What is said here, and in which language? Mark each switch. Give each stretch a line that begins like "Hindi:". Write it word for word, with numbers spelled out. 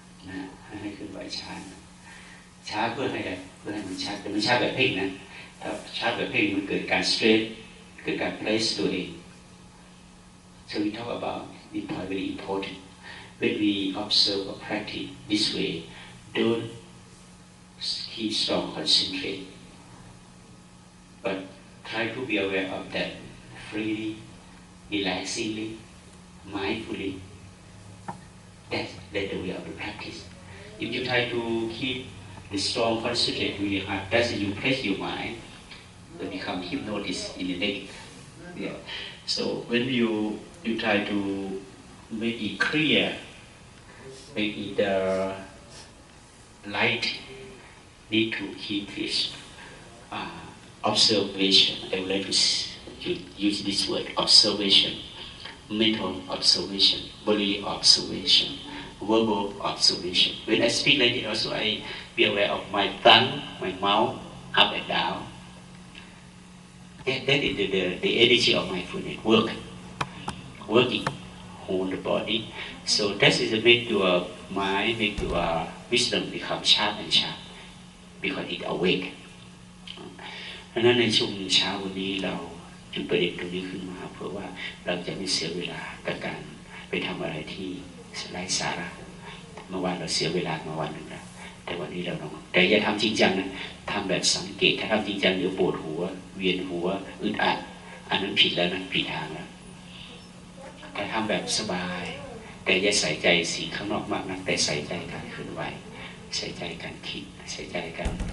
Thai: นะให้ขึ้นไวช้าช้าเพื่อให้เพื่อให้มันช้าแต่ไม่ช้าแบบเพ่งนะถ้าช้าแบบเพ่งมันเกิดการสเตรสเกิดการเพลสตัวเอง
English: So we talk about this point very important when we observe or practice this way don't keep strong concentrate but try to be aware of that freely relaxingly mindfully that we have to practice. If you try to keep the strong concentrate with your heart, that's you place your mind, you become hypnotist in the negative. Yeah. So when you you try to make it clear, make it uh, light, need to keep this uh, observation. I would like to s- to use this word observation, mental observation, bodily observation, verbal observation. When I speak like it, also I be aware of my tongue, my mouth, up and down. That, that is the, the, the energy of mindfulness, work, working, hold the body. So that is the make your mind, make your wisdom become sharp and sharp, because it awake.
Thai: เพราะฉะนั้นในช่วงเช้าวันนี้เราจึงประเด็นตรงนี้ขึ้นมาเพื่อว่าเราจะไม่เสียเวลากับการไปทำอะไรที่ไร้สาระเมื่อวานเราเสียเวลามาวันหนึ่งแล้วแต่วันนี้เราลองแต่อย่าทำจริงจังนะทำแบบสังเกตถ้าทำจริงจังเดี๋ยวปวดหัวเวียนหัวอึดอัดอันนั้นผิดแล้วนะผิดทางแล้วแต่ทำแบบสบายแต่อย่าใส่ใจสิ่งข้างนอกมากนักแต่ใส่ใจการเคลื่อนไหวใส่ใจการคิดใส่ใจการ